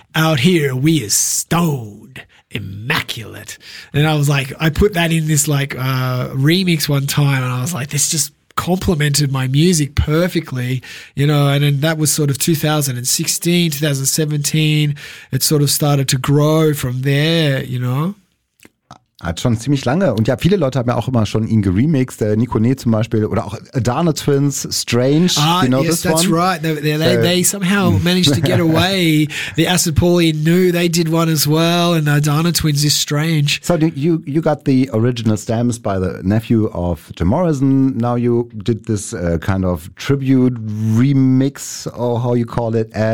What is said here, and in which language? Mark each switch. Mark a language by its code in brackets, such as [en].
[en] Out here, we is stoned, immaculate. And I was like, I put that in this like remix one time, and I was like, this just complemented my music perfectly, you know. And then that was sort of 2016, 2017. It sort of started to grow from there, you know. [de] Hat schon ziemlich lange. Und ja, viele Leute haben ja auch immer schon ihn geremixed. Nikone zum Beispiel oder auch Adana Twins, Strange. [en] That's right. They somehow managed to get away. The Acid Paulie knew they did one as well. And the Adana Twins is Strange. So you got the original stems by the nephew of Jim Morrison. Now you did this kind of tribute remix, or how you call it.